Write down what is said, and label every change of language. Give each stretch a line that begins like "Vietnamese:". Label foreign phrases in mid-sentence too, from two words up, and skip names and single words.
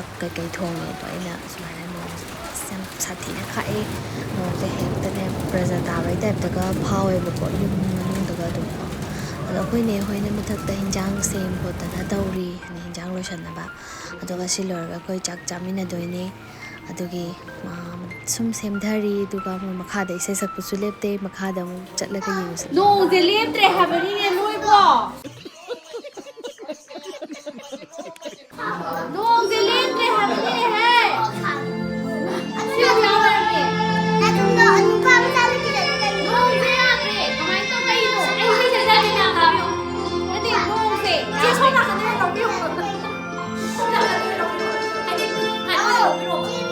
Manipuri: ꯀꯩꯀꯩ ꯊꯣꯡꯉꯦ ꯑꯗꯣ ꯑꯩꯅ ꯁꯨꯃꯥꯏꯅ ꯅꯣꯡꯁꯦ ꯌꯥꯝ ꯁꯥꯊꯤꯅ ꯈꯥꯛꯑꯦ ꯅꯣꯡꯁꯦ ꯍꯦꯛꯇꯅꯦ ꯕ꯭ꯔꯖꯥ ꯇꯥꯕꯩ ꯇꯥꯏꯞꯇꯒ ꯐꯥꯎꯋꯦꯕꯀꯣ ꯌꯨꯝ ꯃꯅꯨꯡꯗꯒ ꯑꯗꯨꯝ ꯀꯣ ꯑꯗꯣ ꯑꯩꯈꯣꯏꯅꯦ ꯍꯣꯏꯅ ꯃꯊꯛꯇ ꯍꯤꯟꯖꯥꯡ ꯁꯦꯝ ꯈꯣꯠꯇꯅ ꯇꯧꯔꯤ ꯍꯤꯟꯖꯥꯡ ꯂꯣꯏꯁꯟꯅꯕ ꯑꯗꯨꯒ ꯁꯤ ꯂꯣꯏꯔꯒ ꯑꯩꯈꯣꯏ ꯆꯥꯛ ꯆꯥꯃꯤꯟꯅꯗꯣꯏꯅꯦ ꯑꯗꯨꯒꯤ ꯁꯨꯝ ꯁꯦꯝꯊꯔꯤ ꯑꯗꯨꯒ ꯑꯃꯨꯛ ꯃꯈꯥꯗ ꯏꯁꯩ ꯁꯛꯄꯁꯨ ꯂꯦꯞꯇꯦ ꯃꯈꯥꯗ ꯑꯃꯨꯛ ꯆꯠꯂꯒ ꯌꯦꯡꯉꯨꯁꯤ ꯅꯣꯡꯁꯦ ꯂꯦꯞꯇ꯭ꯔꯦ ꯍꯥꯏꯕꯅꯤꯅꯦ ꯅꯣꯏꯕꯣ ꯅꯣꯡꯁꯦ ꯂꯦꯞꯇ꯭ꯔꯦ ꯍꯥꯏꯕꯅꯤꯅꯦꯍꯦ ꯁꯤ ꯌꯥꯎꯔꯒꯦ
Korean: 나중에 누가 하면 기다려.
Manipuri: ꯅꯣꯡꯁꯦ ꯌꯥꯗ꯭ꯔꯦ ꯀꯃꯥꯏꯅ ꯇꯧ ꯀꯩꯅꯣ ꯑꯩ ꯏꯁꯩ ꯁꯛꯆꯒꯦ ꯃꯌꯥꯝ ꯇꯥꯕꯤꯌꯨ ꯅꯠꯇꯦ ꯅꯣꯡꯁꯦ ꯆꯦ ꯁꯣꯝ ꯅꯥꯀꯟꯗ ꯂꯧꯕꯤꯌꯨ ꯁꯣꯝ ꯅꯥꯀꯟꯗ ꯂꯧꯕꯤꯌꯨ ꯍꯥꯏꯗꯤ ꯉꯥꯏꯈꯣ ꯂꯧꯕꯤꯔꯣꯕ